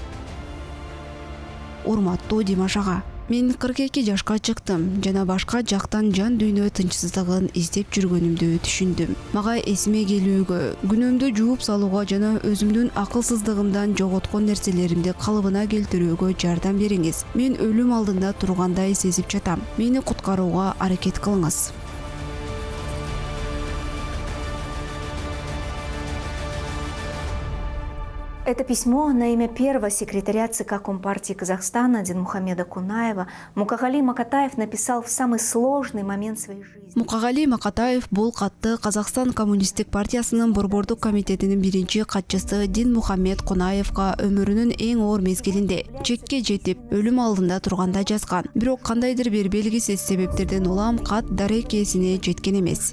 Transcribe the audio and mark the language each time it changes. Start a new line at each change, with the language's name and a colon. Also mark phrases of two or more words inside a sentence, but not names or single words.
Kyrgyz: Урматтуу Димаш ага, мен 42 жашка чыктым жана башка жактан жан дүйнө тынчсыздыгын издеп жүргөнүмдү түшүндүм. Мага эсиме келүүгө, күнөөмдү жууп салууга жана өзүмдүн акылсыздыгымдан жоготкон нерселеримди калыбына келтирүүгө жардам бериңиз. Мен өлүм алдында тургандай сезип жатам. Мени куткарууга аракет кылыңыз.
Russian: Это письмо на имя первого секретаря ЦК Компартии Казахстана Динмухамеда Кунаева Мукагали Макатаев написал в самый сложный момент своей жизни.
Kyrgyz: Мукагали Макатаев бул катты Казакстан коммунисттик партиясынын борбордук комитетинин биринчи катчысы Динмухамед Кунаевга өмүрүнүн эң оор мезгилинде, чекке жетип, өлүм алдында турганда жазган. Бирок кандайдыр бир белгисиз себептерден улам кат дарек ээсине жеткен эмес.